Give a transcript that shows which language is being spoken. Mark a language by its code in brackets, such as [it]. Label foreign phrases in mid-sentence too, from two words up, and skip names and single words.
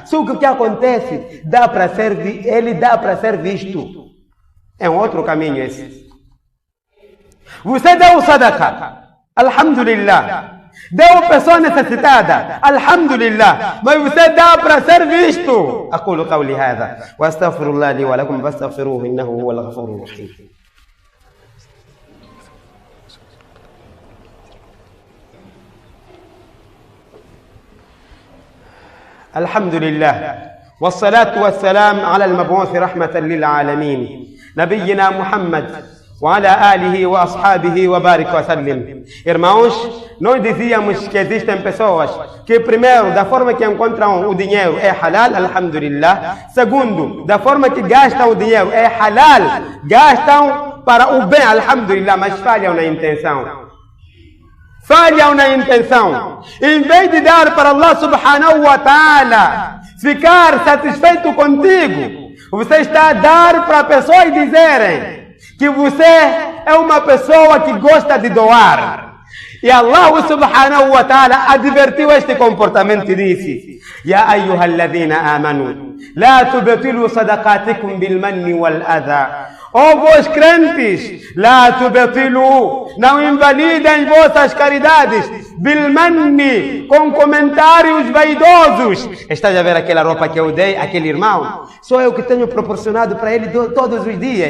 [pt] Só que o que acontece, ele dá para ser visto. É um outro caminho esse. Você dá o sadaqa, alhamdulillah. Deu uma pessoa necessitada, alhamdulillah, mas você dá para ser visto. [ar] أقول قولي هذا وأستغفر الله لي ولكم فاستغفروه إنه هو الغفور الرحيم. الحمد لله والصلاة والسلام على المبعوث رحمة للعالمين نبينا محمد وعلى آله وأصحابه وبارك وسلم. [pt] Irmãos, nós dizíamos que existem pessoas que, primeiro, da forma que encontram o dinheiro é halal, alhamdulillah. Segundo, da forma que gastam o dinheiro é halal, gastam para o bem, alhamdulillah, mas falham na intenção. Falham na intenção. Em vez de dar para [ar] الله سبحانه وتعالى, [pt] ficar satisfeito contigo, você está a dar para pessoas dizerem que você é uma pessoa que gosta de doar. E [ar] الله سبحانه وتعالى [pt] advertiu este comportamento e disse: [ar] يا أيها الذين آمنوا لا تبطلوا صدقاتكم بالمن والأذى. [pt] Ó vós crentes, [ar] لا تبطلوا, [pt] não invalidem vossas caridades, [ar] بالمن, [pt] com comentários vaidosos. Estás a ver aquela roupa que eu dei, aquele irmão? Sou eu que tenho proporcionado para ele todos os dias.